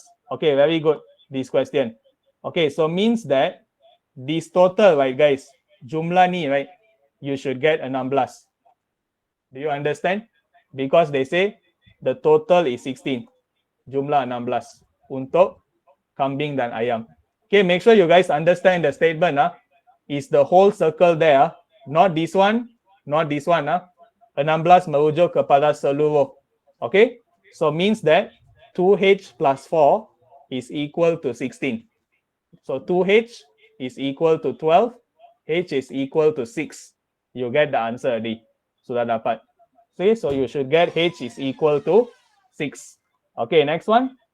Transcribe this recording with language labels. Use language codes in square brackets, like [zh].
[en] Okay, very good this question. Okay, so means that this total, right guys, [ms] jumlah ni, [en] right, you should get 16. Do you understand? Because they say the total is 16. [ms] Jumlah 16 untuk kambing dan ayam. [en] Okay, make sure you guys understand the statement. Is the whole circle there, not this one, not this one. [ms] 16 merujuk kepada seluruh. [en] Okay, so means that 2H plus 4 is equal to 16. So 2H is equal to 12, H is equal to 6. You get the answer already. [ms] Sudah dapat. [en] See, so you should get H is equal to 6. Okay, next one.